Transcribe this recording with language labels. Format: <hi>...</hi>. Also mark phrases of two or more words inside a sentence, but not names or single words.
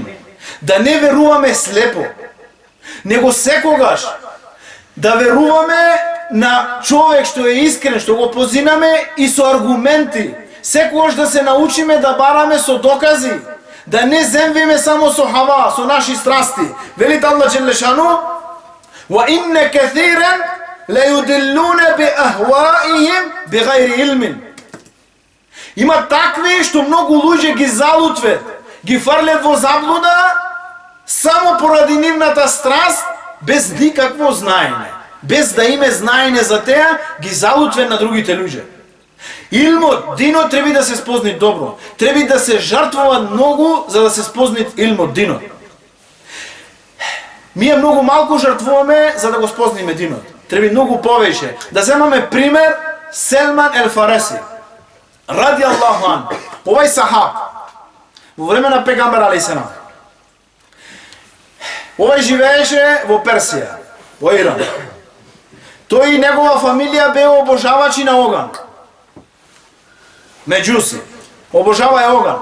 <mk>Да не веруваме слепо, него секогаш да веруваме на човек што е искрен, што го позинаме и со аргументи. Секогаш да се научиме да бараме со докази, да не земвиме само со хава, со наши страсти. Велит Аллах џеле шану:</mk> <ar>"وإن كثيرا ليضلون بأهوائهم بغير علم."</ar> <mk>Има такви што многу луѓе ги залутват, ги фрлят во заблуда само поради нивната страст, без никакво знаење. Без да име знаење за теа, ги залутват на другите луѓе. Илмот, динот треба да се спозни добро. Треба да се жртвува многу за да се спозни илмот, динот. Ние многу малку жртвуваме за да го спозниме динот. Треба многу повеќе. Да земаме пример Селман ел Фареси.</mk> <ar>رضي الله عنه.</ar> <mk>Овај сахаб во време на пегамбер алейхиссалам. Овај живееше во Персија, во Иран. Тој и негова фамилија беа обожавачи на оган. Меđuси, обожаваја оган.</mk>